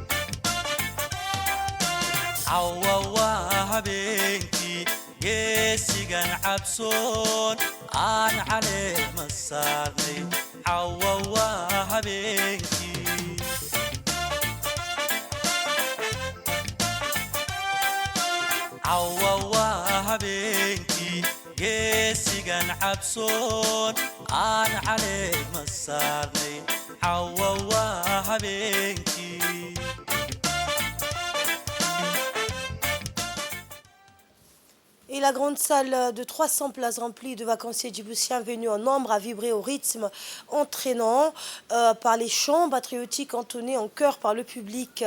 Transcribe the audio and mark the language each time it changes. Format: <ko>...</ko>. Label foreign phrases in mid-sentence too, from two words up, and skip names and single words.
<so>عوا habeenkii geesi geesigan cabsoon aan caleema saarnay cawa waa habeenkii cawa waa habeenkii geesigan cabsoon aan caleema saarnay cawa waa habeenkii</so> <fr>Et la grande salle de 300 places remplie de vacanciers djiboutiens venus en nombre a vibré au rythme entraînant par les chants patriotiques entonnés en chœur par le public.</fr>